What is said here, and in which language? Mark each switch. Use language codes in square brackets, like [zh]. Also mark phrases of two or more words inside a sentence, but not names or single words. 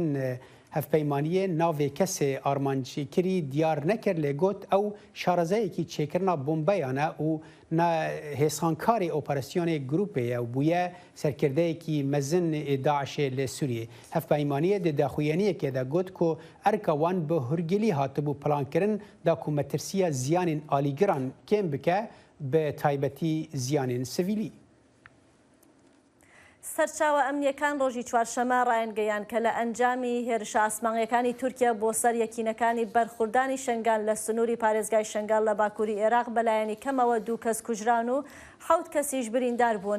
[ku] Hevpeymaniyê navê kesê armançîkirî diyar nekir lê got ew şarazeyekî çêkirina bombeyan e û hêsankarê operasyonê grupê ye û bûye serkirdeyekî mezin ê Daişê li Sûriyê. Hevpeymaniyê di daxuyeniyekê de got ku erka wan bi hûrgilî hatibû plankirin da ku metirsiya ziyanên alîgiran kêm bike bi taybetî ziyanên sivîlî. [ckb] سەرچاوە ئەمنیەکان ڕۆژی چوارشەمە ڕایەنگەیان کە لە ئەنجامی هێرشە ئاسمانیەکانی تورکیا بۆ سەر یەکینەکانی بەرخوردانی شنگال لە سنووری پارێزگای شنگال لە باکووری عێراق بەلایەنی کەمەوە 2 کەس کوژران و 7 کەسیش بریندار بوون.